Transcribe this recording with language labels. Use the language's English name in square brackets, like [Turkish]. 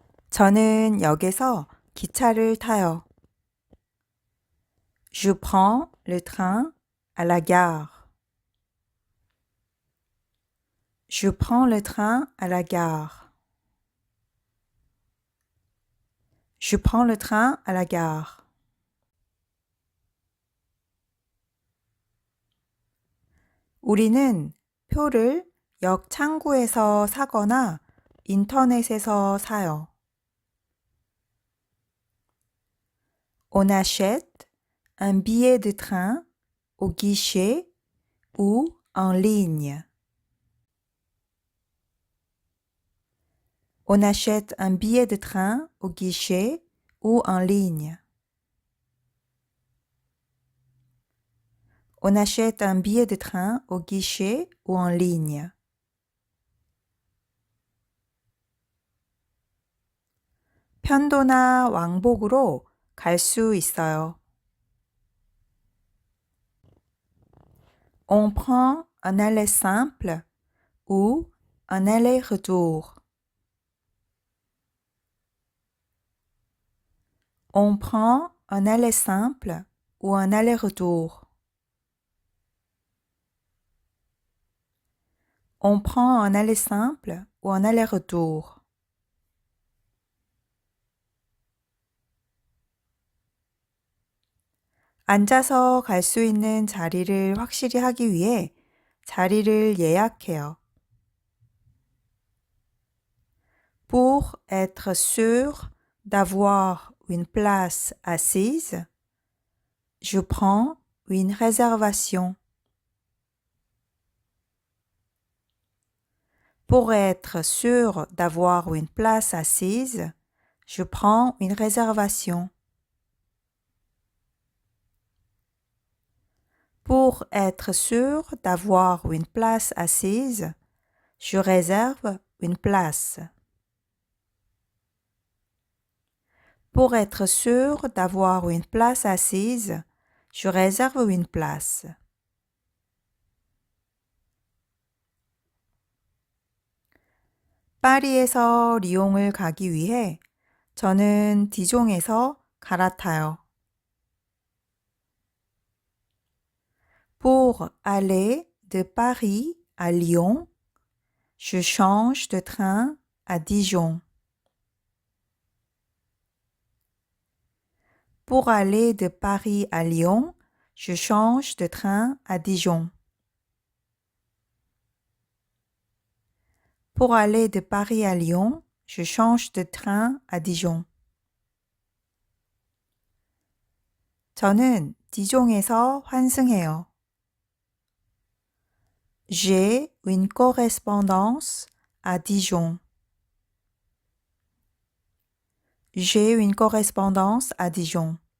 [Korean] 저는 역에서 기차를 타요. [French] Je prends le train à la gare. Je prends le train à la gare. Je prends le train à la gare. [Korean] 우리는 표를 역 창구에서 사거나 인터넷에서 사요. [French] On achète un billet de train au guichet ou en ligne. On achète un billet de train au guichet ou en ligne. On achète un billet de train au guichet ou en ligne. [Korean] 편도나 왕복으로 갈 수 있어요. [French] On prend un aller simple ou un aller-retour. On prend un aller simple ou un aller-retour. On prend un aller simple ou un aller-retour. [Korean] 앉아서 갈 수 있는 자리를 확실히 하기 위해 자리를 예약해요. [French] Pour être sûr d'avoir une place assise, je prends une réservation. Pour être sûr d'avoir une place assise, je prends une réservation. Pour être sûr d'avoir une place assise, je réserve une place. Pour être sûr d'avoir une place assise, je réserve une place. [Korean] 파리에서 리옹을 가기 위해 저는 디종에서 갈아타요. [French] Pour aller de Paris à Lyon, je change de train à Dijon. Pour aller de Paris à Lyon, je change de train à Dijon. Pour aller de Paris à Lyon, je change de train à Dijon. [Korean] 저는 디종에서 환승해요. [French] J'ai une correspondance à Dijon. J'ai une correspondance à Dijon.